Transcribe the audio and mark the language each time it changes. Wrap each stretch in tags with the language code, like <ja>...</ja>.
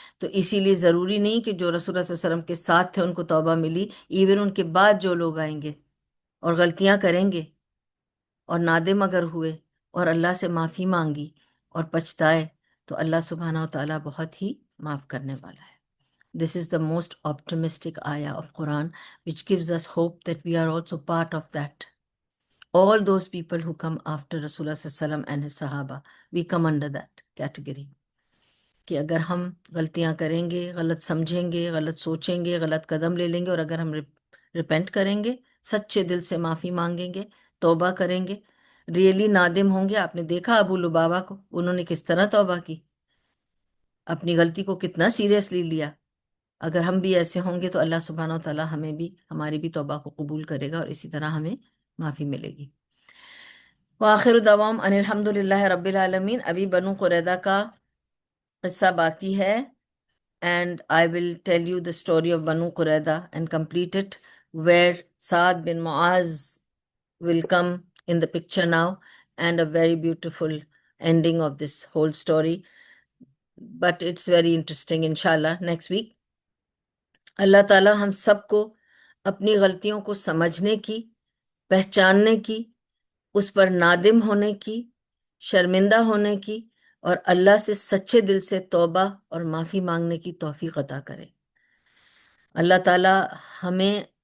<ur>تو اسی لیے ضروری نہیں کہ جو رسول اللہ صلی اللہ علیہ وسلم کے ساتھ تھے ان کو توبہ ملی، ایون ان کے بعد جو لوگ آئیں گے اور غلطیاں کریں گے اور نادم اگر ہوئے اور اللہ سے معافی مانگی اور پچھتائے تو اللہ سبحانہ و تعالیٰ بہت ہی معاف کرنے والا ہے.</ur> <en>This is the most optimistic ayah of Quran, which gives us hope that we are also part of that. All those people who come after Rasulullah Sallallahu Alaihi Wasallam and his Sahaba, we come under that category.</en> <ur>کہ اگر ہم غلطیاں کریں گے، غلط سمجھیں گے، غلط سوچیں گے، غلط قدم لے لیں گے، اور اگر ہم ریپینٹ کریں گے، سچے دل سے معافی مانگیں گے، توبہ کریں گے، ریئلی نادم ہوں گے. آپ نے دیکھا ابو لبابہ کو، انہوں نے کس طرح توبہ کی، اپنی غلطی کو کتنا سیریسلی لیا. اگر ہم بھی ایسے ہوں گے تو اللہ سبحانہ و تعالیٰ ہمیں بھی، ہماری بھی توبہ کو قبول کرے گا اور اسی طرح ہمیں معافی ملے گی.</ur> <ar>وآخر دعوام ان الحمد للہ رب العالمین.</ar> <ur>ابھی بنو قریظہ کا قصہ باقی ہے،</ur> <en>and I will tell you the story of Banu Qurayza and complete it, where Saad bin Muaz will come in the picture now, and a very beautiful ending of this whole story. But it's very interesting, inshallah, next week.</en> <ur>اللہ تعالیٰ ہم سب کو اپنی غلطیوں کو سمجھنے کی، پہچاننے کی، اس پر نادم ہونے کی، شرمندہ ہونے کی، اور اللہ سے سچے دل سے توبہ اور معافی مانگنے کی توفیق عطا کرے. اللہ تعالیٰ ہمیں</ur>